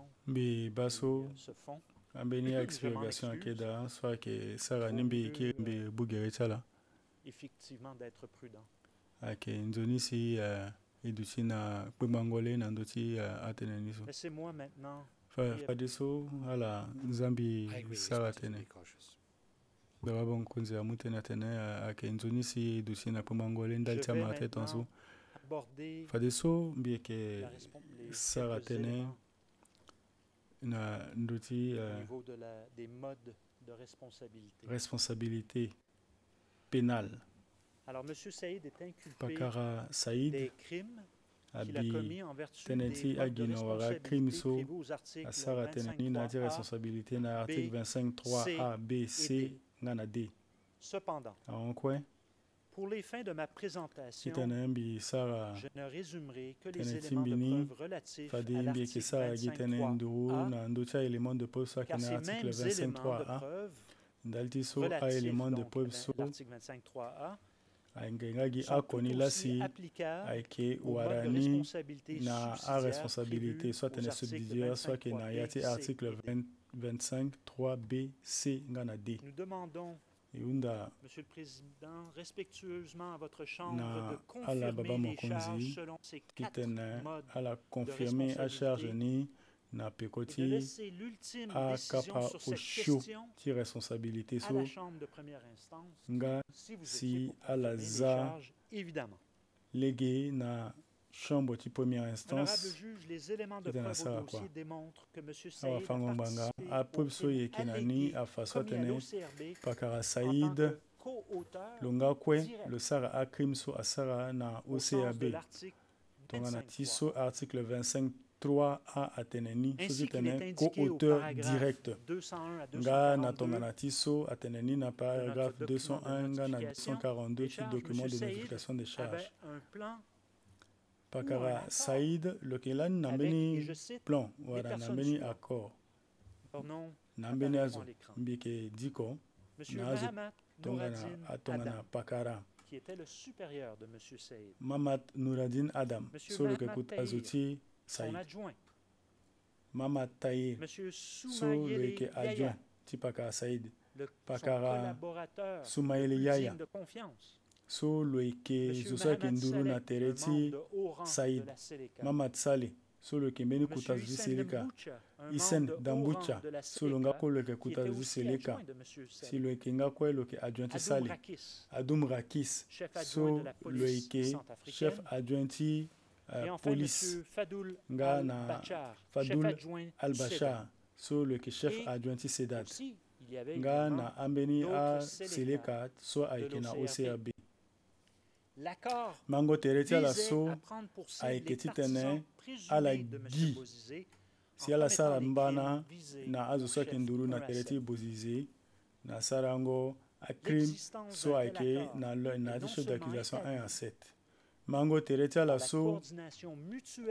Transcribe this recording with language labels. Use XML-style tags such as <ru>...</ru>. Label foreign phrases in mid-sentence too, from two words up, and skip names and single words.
<sg>mbi baso</sg> <fr>qui se font.</fr> <sg>ambeni</sg> <fr>Je m'en expurgation excuse.</fr> <sg>ayeke da so ayeke sarani mbi yeke mbi bugere ti ala</sg> <fr>Effectivement, d'être prudent.</fr> <sg>ayeke nzoni si e duti ti na kpegbango na ndö ti atene ni so</sg> <fr>Laissez-moi maintenant</fr> <sg>fade so ala nzambi sara tene daga bonkonzi amu tene atene ayeke nzoni si e duti ti na kpegbango ndali ti amara te tongaso</sg> <fr>aborder</fr> <sg>fade so mbi yeke</sg> <fr>les</fr> <sg>sara</sg> <fr>quelques</fr> <sg>tene</sg> <fr>éléments</fr> <sg>na ndö ti</sg> <fr>au niveau des modes de responsabilité. responsabilité pénale Alors, M. Saïd est inculpé</fr> <sg>pakara saïd</sg> <fr>des crimes qu'il a</fr> <sg>abi</sg> <fr>commis en vertu</fr> <sg>tene</sg> <fr>des</fr> <sg>ti</sg> <fr>modes de</fr> <sg>agino wara crime</sg> <fr>responsabilité</fr> <sg>so</sg> <fr>prévus aux articles</fr> <sg>asara tene ni na ti 25.3a. responsabilité na article 25 a b c nga na d</sg> <fr>Cependant,</fr> <sg>aonkue</sg> <fr>pour les fins de ma</fr> <sg>ti</sg> <fr>présentation,</fr> <sg>tene mbi sara</sg> <fr>je ne résumerai que les</fr> <sg>tene</sg> <fr>éléments de</fr> <sg>timbini</sg> <fr>preuve relatifs</fr> <sg>fade</sg> <fr>à</fr> <sg>mbi yeke</sg> <fr>l'article</fr> <sg>sara gi tene 25.3a, nduru na ndö ti aélément</sg> <fr>de preuve</fr> <sg>so ayeke</sg> <fr>car</fr> <sg>na</sg> <fr>ces</fr> <sg>article</sg> <fr>mêmes éléments de 25.3a preuve</fr> <sg>ndali ti so</sg> <fr>relatifs</fr> <sg>aélément de</sg> <fr>donc, preuve à</fr> <sg>so</sg> <fr>l'article 25.3a</fr> <sg>ayeke nga gi</sg> <fr>sont</fr> <sg>akoni</sg> <fr>tout</fr> <sg>lasi</sg> <fr>aussi applicables</fr> <sg>ayeke</sg> <fr>au mode de</fr> <sg>wara ni</sg> <fr>responsabilité</fr> <sg>na</sg> <fr>subsidiaire</fr> <sg>a-responsabilité</sg> <fr>prévu soit aux</fr> <sg>tene</sg> <fr>articles subsidiaire soit</fr> <sg>ke na ya ti 25.3b, article</sg> <fr>C et D.</fr> <sg>25 3 b c nga na d</sg> <fr>Nous demandons,</fr> <sg>e hunda</sg> <fr>Monsieur le Président, respectueusement à votre Chambre</fr> <sg>na</sg> <fr>de</fr> <sg>ala baba</sg> <fr>confirmer les charges</fr> <sg>mokonzi</sg> <fr>selon ces</fr> <sg>ti 4 tene</sg> <fr>modes</fr> <sg>ala confirme acharge ni na peko</sg> <fr>et de</fr> <sg>ti</sg> <fr>laisser l'ultime décision</fr> <sg>akapa</sg> <fr>sur cette</fr> <sg>osio</sg> <fr>question</fr> <sg>ti responsabilité</sg> <fr>à</fr> <sg>so</sg> <fr>la Chambre de première instance,</fr> <sg>nga</sg> <fr>si vous si étiez pour à la confirmer les ZA charges, évidemment.</fr> <sg>lege na chambre ti première</sg> <fr>Honorable instance juge, les éléments de C'était preuve dans au ça, dossier quoi. démontrent que M.</fr> <sg>awa</sg> <fr>Saïd a</fr> <sg>fango mbanga</sg> <fr>participé</fr> <sg>apreuve</sg> <fr>aux</fr> <sg>so</sg> <fr>crimes</fr> <sg>yeke na ni</sg> <fr>allégués</fr> <sg>afa so</sg> <fr>commis à</fr> <sg>tene</sg> <fr>l'OCRB</fr> <sg>pakara</sg> <fr>en tant</fr> <sg>saïd</sg> <fr>que co-auteur</fr> <sg>lo nga kue</sg> <fr>direct</fr> <sg>lo sara acrime so asara na</sg> <fr>au sens de</fr> <sg>OCRB</sg> <fr>l'article</fr> <sg>tongana ti</sg> <fr>25.3.</fr> <sg>so article 25 3a atene ni so</sg> <fr>Ainsi</fr> <sg>ti</sg> <fr>qu'il est</fr> <sg>tene</sg> <fr>indiqué au</fr> <sg>co-auteur</sg> <fr>paragraphe</fr> <sg>direct</sg> <fr>201 à</fr> <sg>nga na 242 tongana ti so atene ni na paragraphe</sg> <fr>notre document de</fr> <sg>201 nga na</sg> <fr>notification</fr> <sg>242</sg> <fr>des</fr> <sg>ti</sg> <fr>charges,</fr> <sg>document</sg> <fr>M.</fr> <sg>de</sg> <fr>Saïd notification des charges avait un plan</fr> <sg>pakara saïd lo yeke lani na</sg> <fr>avec,</fr> <sg>mbeni</sg> <fr>et je cite,</fr> <sg>plan wara na</sg> <fr>personnes</fr> <sg>mbeni</sg> <fr>suivantes.</fr> <sg>accord</sg> <fr>leur nom</fr> <sg>na mbeni</sg> <fr>apparaîtront</fr> <sg>azo</sg> <fr>à l'écran.</fr> <sg>mbi yeke diko</sg> <fr>M.</fr> <sg>na azo</sg> <fr>Mahamat</fr> <sg>tongana</sg> <fr>Nouradine</fr> <sg>atongana</sg> <fr>Adam,</fr> <sg>pakara</sg> <fr>qui était le supérieur de M. Saïd,</fr> <sg>Mamat Nouradine Adam</sg> <fr>Monsieur</fr> <sg>so lo yeke</sg> <fr>Mahamat</fr> <sg>kuta zo</sg> <fr>Tahir,</fr> <sg>ti</sg> <fr>son</fr> <sg>saïd</sg> <fr>adjoint,</fr> <sg>Mamat Tahir</sg> <fr>M.</fr> <sg>so lo</sg> <fr>Soumayele</fr> <sg>yeke</sg> <fr>Yaya,</fr> <sg>adjoint ti pakara saïd</sg> <fr>son</fr> <sg>Pakara</sg> <fr>collaborateur</fr> <sg>Soumayele</sg> <fr>le plus Yaya. digne de confiance,</fr> <sg>so lo yeke</sg> <fr>M.</fr> <sg>zo so ayeke</sg> <fr>Mahamat</fr> <sg>nduru na</sg> <fr>Saleh,</fr> <sg>tere</sg> <fr>un</fr> <sg>ti</sg> <fr>membre de haut rang Saïd. de la Séléka,</fr> <sg>Mamat Saleh so lo yeke mbeni</sg> <fr>M.</fr> <sg>kuta zo ti</sg> <fr>Hissène</fr> <sg>seleka</sg> <fr>Demboucha, un</fr> <sg>Isen</sg> <fr>membre de haut</fr> <sg>Dambucha</sg> <fr>rang de la</fr> <sg>so lo nga</sg> <fr>Séléka,</fr> <sg>kue lo yeke</sg> <fr>qui</fr> <sg>kuta</sg> <fr>était</fr> <sg>zo ti</sg> <fr>aussi</fr> <sg>seleka</sg> <fr>adjoint de M.</fr> <sg>si</sg> <fr>Saleh.</fr> <sg>lo yeke nga kue lo yeke adjoint ti</sg> <fr>Adoum Saleh Rakis,</fr> <sg>Adoum Rakis</sg> <fr>chef adjoint</fr> <sg>so</sg> <fr>de la</fr> <sg>lo</sg> <fr>police</fr> <sg>yeke</sg> <fr>centrafricaine. chef adjoint</fr> <sg>ti</sg> <fr>Et enfin,</fr> <sg>police</sg> <fr>M. Fadoul</fr> <sg>nga na</sg> <fr>Al-Bachar, chef</fr> <sg>Fadoul</sg> <fr>adjoint du</fr> <sg>Al-Bachar so lo yeke chef</sg> <fr>Et</fr> <sg>adjoint ti Sedat</sg> <fr>aussi, il y avait</fr> <sg>nga</sg> <fr>également</fr> <sg>na ambeni a</sg> <fr>d'autres Seleka</fr> <sg>seleka so</sg> <fr>de</fr> <sg>ayeke na</sg> <fr>l'OCRB.</fr> <sg>OCRB</sg> <fr>L'accord</fr> <sg>mango tere ti ala</sg> <fr>visait</fr> <sg>so</sg> <fr>à prendre pour cible</fr> <sg>ayeke</sg> <fr>les</fr> <sg>ti</sg> <fr>partisans</fr> <sg>tene</sg> <fr>présumés</fr> <sg>ala</sg> <fr>de M.</fr> <sg>gi</sg> <fr>Bozizé</fr> <sg>si</sg> <fr>en</fr> <sg>ala</sg> <fr>commettant</fr> <sg>sara</sg> <fr>les</fr> <sg>mbana</sg> <fr>crimes visés</fr> <sg>na azo</sg> <fr>au</fr> <sg>so ayeke</sg> <fr>chef</fr> <sg>nduru na</sg> <fr>1 à</fr> <sg>tere 7. ti Bozize na sara yango acrime</sg> <fr>L'existence</fr> <sg>so</sg> <fr>d'un tel</fr> <sg>ayeke</sg> <fr>accord</fr> <sg>na</sg> <fr>est</fr> <sg>ti</sg> <fr>non</fr> <sg>chef</sg> <fr>seulement d'accusation 1 à établie</fr> <sg>7 mango tere ti</sg> <fr>par</fr> <sg>ala</sg> <fr>la</fr> <sg>so</sg> <fr>coordination mutuelle et</fr>